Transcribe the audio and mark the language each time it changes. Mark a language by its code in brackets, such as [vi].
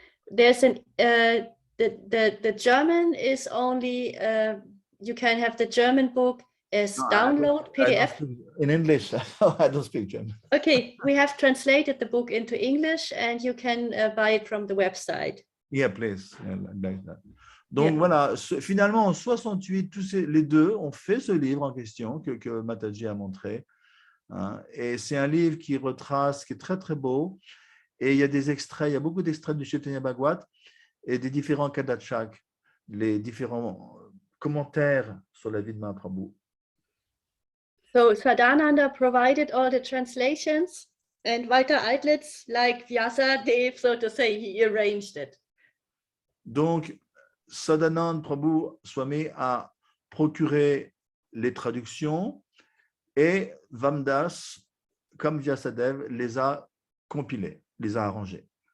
[en] There's the German is only you can have the German book as download PDF. In English, I don't speak German. Okay, we have translated the book into English and you can buy it from the website. Yeah, please. Yeah, like that. [fr] Donc voilà, finalement en 68, les deux ont fait ce livre en question que Mataji a montré. Hein, et c'est un livre qui retrace, qui est très très beau. Et il y a des extraits, il y a beaucoup d'extraits du Chaitanya Bhagavat et des différents Kadachak, les différents commentaires sur la vie de Mahaprabhu. [en] So Sadananda provided all the translations and Walter Eitlis, like Vyasa Dev, so to say, he arranged it. [fr] Donc, Sadananda Prabhu Swami a procuré les traductions et Vamdas, comme Vyasadev, les a compilées, les a arrangées.